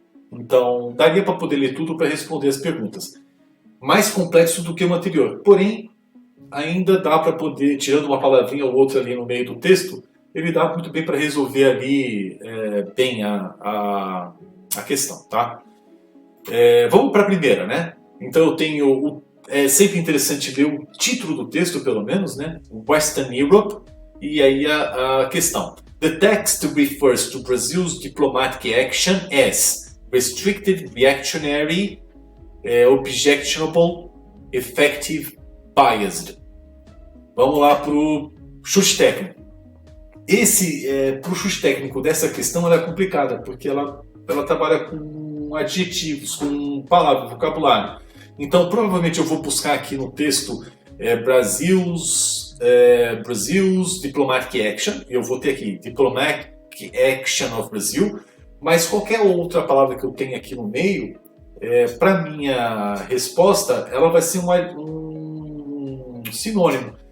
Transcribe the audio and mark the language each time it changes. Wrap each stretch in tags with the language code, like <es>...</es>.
<pt>Então, daria para poder ler tudo para responder as perguntas. Mais complexo do que o anterior, porém, ainda dá para poder, tirando uma palavrinha ou outra ali no meio do texto, ele dá muito bem para resolver ali bem a questão, tá? Vamos para a primeira, né? Então eu tenho, é sempre interessante ler o título do texto, pelo menos, né? Western Europe. E aí a questão.</pt> <en>The text refers to Brazil's diplomatic action as restricted, reactionary, objectionable, effective, biased.</en> <pt>Vamos lá para o chute técnico. Para o chute técnico dessa questão ela é complicada, porque ela trabalha com adjetivos, com palavras, vocabulário. Então provavelmente eu vou buscar aqui no texto</pt> <en>Brazil's diplomatic action,</en> <pt>e eu vou ter aqui</pt> <en>diplomatic action of Brazil,</en> <pt>mas qualquer outra palavra que eu tenha aqui no meio, para minha resposta, ela vai ser um sinônimo.</pt>